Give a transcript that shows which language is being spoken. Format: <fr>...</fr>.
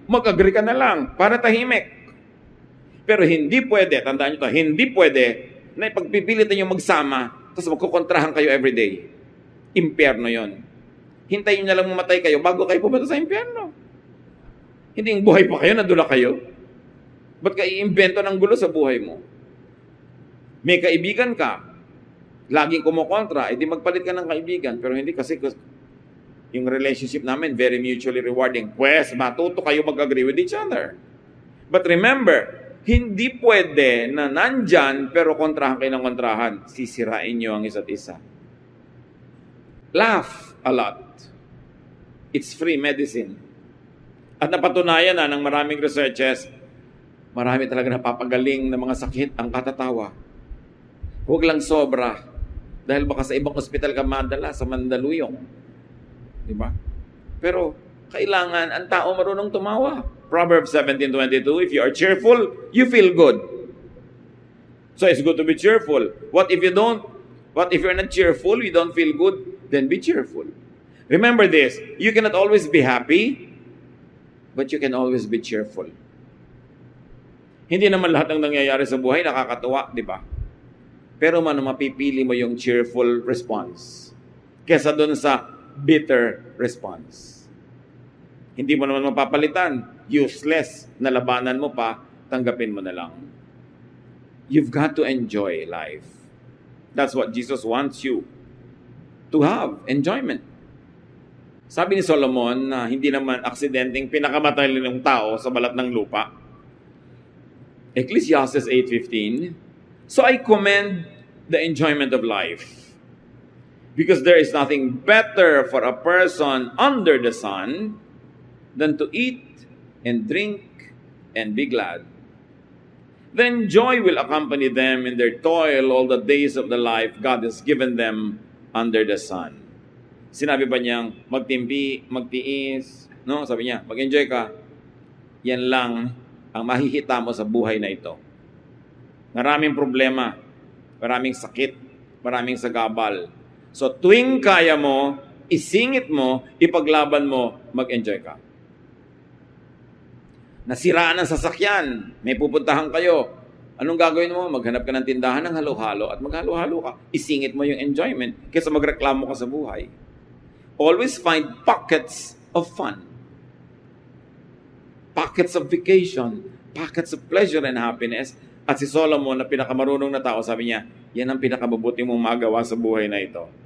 <tl>Mag-agree ka na lang para tahimik. Pero hindi pwede, tandaan nyo to, hindi pwede na ipagpipilitan nyo magsama tapos magkukontrahan kayo everyday. Impyerno yon. Hintayin nyo na lang mamatay kayo bago kayo pumunta sa impyerno. Hindi yung buhay pa kayo, nadula kayo. Ba't ka i-invento ng gulo sa buhay mo? May kaibigan ka, laging kumukontra, edi magpalit ka ng kaibigan. Pero hindi kasi yung relationship namin,</tl> <en>very mutually rewarding.</en> <tl>Pues, matuto kayo mag-agree</tl> <en>with each other. But remember,</en> <tl>hindi pwede na nandyan, pero kontrahan kayo ng kontrahan. Sisirain nyo ang isa't isa.</tl> <en>Laugh a lot. It's free medicine.</en> <tl>At napatunayan na ng maraming researches, marami talaga napapagaling ng mga sakit ang katatawa. Huwag lang sobra. Dahil baka sa ibang ospital ka madala, sa Mandaluyong. Diba? Pero, kailangan ang tao marunong tumawa.</tl> <en>Proverbs 17:22, if you are cheerful, you feel good. So, it's good to be cheerful. What if you're not cheerful, you don't feel good? Then be cheerful. Remember this, you cannot always be happy, but you can always be cheerful.</en> <tl>Hindi naman lahat ng nangyayari sa buhay nakakatuwa, di ba? Pero mapipili mo yung cheerful response kesa dun sa bitter response. Hindi mo naman mapapalitan. Useless na labanan mo pa, tanggapin mo na lang.</tl> <en>You've got to enjoy life. That's what Jesus wants you to have, enjoyment.</en> <tl>Sabi ni Solomon na hindi naman aksidenteng pinakamatalino ng tao sa balat ng lupa.</tl> <en>Ecclesiastes 8:15, so I commend the enjoyment of life, because there is nothing better for a person under the sun than to eat and drink and be glad. Then joy will accompany them in their toil all the days of the life God has given them under the sun.</en> <tl>Sinabi ba niyang magtimpi, magtiis, no? Sabi niya, mag-enjoy ka. Yan lang ang mahihita mo sa buhay na ito. Maraming problema, maraming sakit, maraming sagabal. So tuwing kaya mo, isingit mo, ipaglaban mo, mag-enjoy ka. Nasiraan ang sasakyan, may pupuntahan kayo. Anong gagawin mo? Maghanap ka ng tindahan ng halo-halo at maghalo-halo ka. Isingit mo yung enjoyment kaysa magreklamo ka sa buhay.</tl> <en>Always find pockets of fun. Pockets of vacation. Pockets of pleasure and happiness.</en> <tl>At si Solomon na pinakamarunong na tao, sabi niya, yan ang pinakamabuti mong magawa sa buhay na ito.</tl>